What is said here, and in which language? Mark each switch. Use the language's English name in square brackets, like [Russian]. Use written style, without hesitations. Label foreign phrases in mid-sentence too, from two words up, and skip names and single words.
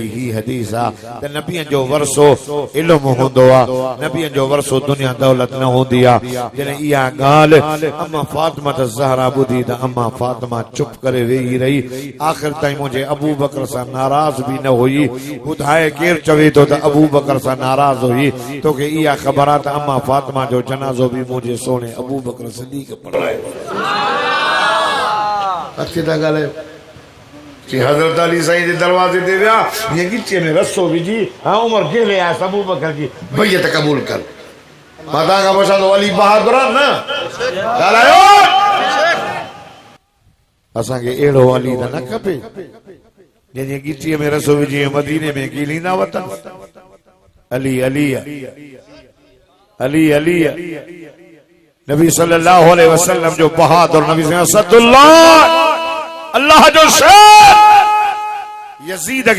[Sindhi] ही हदीस आहे त नबीअ जो वरसो इल्म हूंदो आहे नबीअ जो वरसो दुनिया दौलत न हूंदी आहे जॾहिं इहा ॻाल्हि अम्मा फातिमा ज़हरा ॿुधी त अम्मा फातिमा चुप करे वेही रही आख़िर ताईं मुंहिंजे अबू बकर सां नाराज़ बि न हुई ॿुधाए केरु चवे थो त अबू बकर सां नाराज़ हुई तोखे इहा ख़बर आहे त अम्मा फातिमा जो जनाज़ो बि मुंहिंजे सोने अबू बकर सिद्दीक़ पढ़ायो अच्छी था ॻाल्हायो कि हज़रत अली साईं जे दरवाज़े ते विया हीअं गिचे में रसो विझी हाँ उमर खेले आया अबू बकर जी बैयत क़बूल कर मां तव्हांखां पुछां थो अली बहादुर आहे न ॻाल्हायो असांखे अहिड़ो अली त न खपे जंहिंजे गिचीअ में रसो विझी मदीने में कीलींदा वतन अली अली अली अली नबी [Arabic] صلى الله عليه وسلم [Sindhi] जो बहादुर नबी असदुल्लाह अल्लाह जो शेर यजीद के